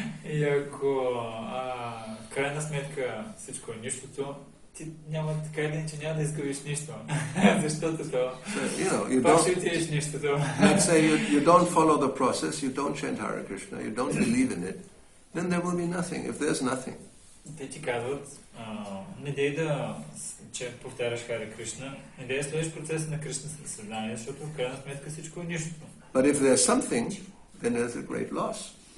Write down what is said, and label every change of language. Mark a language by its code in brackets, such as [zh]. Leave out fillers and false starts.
[bg] И ако крайна сметка всичко е нищото, ти няма така или иначе няма да изгубиш нищо. Защото то пак ще отидеш нищото. [en] Let's say you don't follow the process, you don't chant Hare Krishna, you don't believe in it, then there will be nothing. If there's nothing. [bg] Те ти казват, не дей да повтаряш Харе Кришна, не дей да следиш процеса на Кришна съзнание, защото в крайна сметка всичко е нищото. [en] But if there's something, then there's a great loss.